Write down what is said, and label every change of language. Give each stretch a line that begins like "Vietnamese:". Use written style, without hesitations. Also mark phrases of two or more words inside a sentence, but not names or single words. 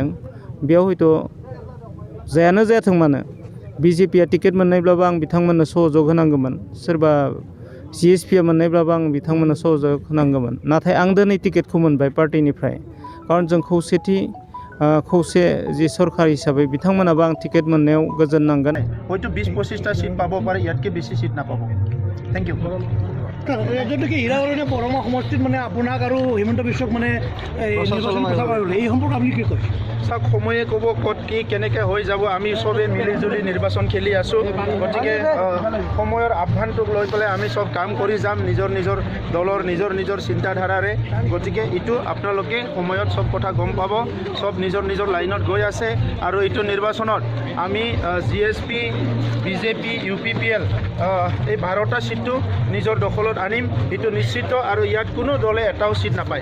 Bodo: बेयाव हयथ' जायानो जायाथों मानो बिजेपिया टिकेट मोननायब्लाबो आं बिथांमोननो सहयोग होनांगौमोन सोरबा जिएसपिया मोननायब्लाबो आं बिथांमोननो सहयोग होनांगौमोन नाथाय आं दिनै टिकेटखौ मोनबाय पार्टीनिफ्राय खारन जों खौसे जि सरकार हिसाबै बिथांमोनाबो आं टिकेट मोननायाव गोजोन नांगोन।
Assamese: হয়তো 20-25টা সিট পাব পাৰে ইয়াতকৈ বেছি সিট নাপাব।
English: Thank you.
Assamese: যদিকে হীৰাবৰণীয়া বৰমা সমষ্টিত মানে আপোনাক আৰু হিমন্ত বিশ্বক মানে এই সম্পৰ্কে আপুনি কি কয়? চাওক সময়ে ক'ব ক'ত কি কেনেকৈ হৈ যাব আমি চবেই মিলিজুলি নিৰ্বাচন খেলি আছোঁ গতিকে সময়ৰ আহ্বানটোক লৈ পেলাই আমি চব কাম কৰি যাম নিজৰ নিজৰ দলৰ নিজৰ চিন্তাধাৰাৰে গতিকে এইটো আপোনালোকে সময়ত চব কথা গম পাব চব নিজৰ লাইনত গৈ আছে আৰু এইটো নিৰ্বাচনত আমি জিএছপি বিজেপি ইউপিপিএল এই 12টা সিটটো নিজৰ দখলত আনিম এইটো নিশ্চিত আৰু ইয়াত কোনো দলে এটাও সিট নাপায়।